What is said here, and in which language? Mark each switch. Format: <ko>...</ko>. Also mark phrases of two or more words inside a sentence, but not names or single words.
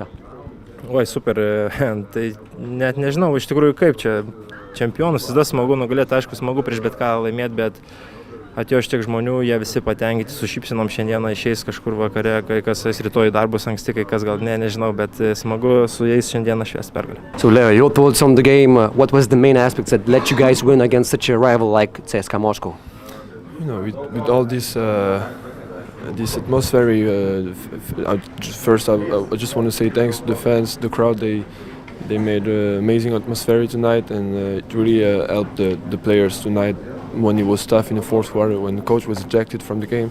<lt>Oi, super, tai net nežinau iš tikrųjų kaip čia čempionus, visada smagu nugalėti, aišku, smagu prieš bet ką laimėti, bet atėjo tiek žmonių, jie visi patenkinti, su šypsenom šiandieną išeis kažkur vakare, kai kas rytoj darbus anksti, kai kas gal nežinau, bet smagu su jais šiandieną švęsti pergalę.</lt> <en>So Leo, your thoughts on the game, what was the main aspects that let you guys win against such a rival like CSKA Moscow? You know, with all this atmosphere, first I just want to say thanks to the fans, the crowd. They made an amazing atmosphere tonight, and it really helped the players tonight when it was tough in the fourth quarter, when the coach was ejected from the game.</en>